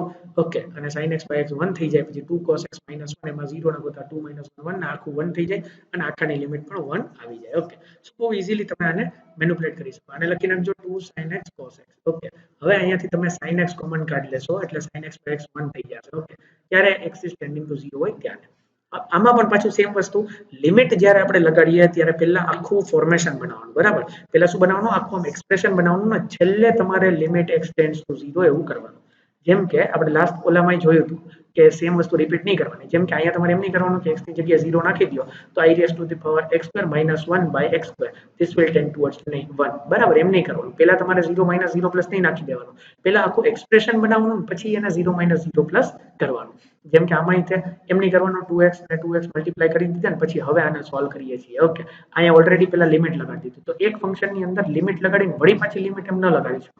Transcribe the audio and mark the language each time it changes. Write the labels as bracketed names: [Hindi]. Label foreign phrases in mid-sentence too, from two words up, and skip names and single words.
[Gujarati] ઓકે, અને sin x by x 1 થઈ જાય, પછી 2 cos x - 1 એમાં 0 નાખો તો 2 - 1 ને આખું 1 થઈ જાય અને આખાની લિમિટ પણ 1 આવી જાય. [English] Okay, so [Gujarati] બહુ ઇઝીલી તમે આને મેનિપ્યુલેટ કરી શકો. આને લખી નાખજો 2 sin x cos x. ઓકે, હવે અહીંયાથી તમે sin x કોમન કાઢી લેશો એટલે sin x by x 1 થઈ જશે. ઓકે, ત્યારે [English] x is tending to 0 [Gujarati] હોય ત્યારે આમાં પણ પાછું સેમ વસ્તુ, લિમિટ જ્યારે આપણે લગાડીએ ત્યારે પહેલા આખું ફોર્મેશન બનાવવાનું બરાબર. પહેલા શું બનાવવાનું, આખું એક્સપ્રેશન બનાવવાનું ને છેલ્લે તમારે [English] limit x tends to 0 [Gujarati] એવું કરવાનું. જેમ કે આપણે લાસ્ટ ઓલામાં જોયું હતું કે સેમ વસ્તુ રિપીટ નહીં કરવાની. જેમ કે અહીંયા તમારે એમ નહીં કરવાનું કે x ની જગ્યાએ 0 નાખી દો તો [English] i raised to the power x2 - 1 by x2 this will tend towards 1 [Gujarati] બરાબર, એમ નહીં કરવાનું. પહેલા તમારે 0 - 0 પ્લસ નહીં નાખી દેવાનું, પહેલા આખું એક્સપ્રેશન બનાવવાનું પછી એના 0 - 0 પ્લસ કરવાનું. જેમ કે આમાં એમ નહીં કરવાનું 2x ને 2x મલ્ટીપ્લાય કરી દીધા ને પછી હવે આને સોલ્વ કરીએ છીએ. ઓકે, અહીંયા ઓલરેડી પહેલા લિમિટ લગાડી દીધી, તો એક ફંક્શનની અંદર લિમિટ લગાડીને વળી પાછી લિમિટ એમ ન લગાડી શકો.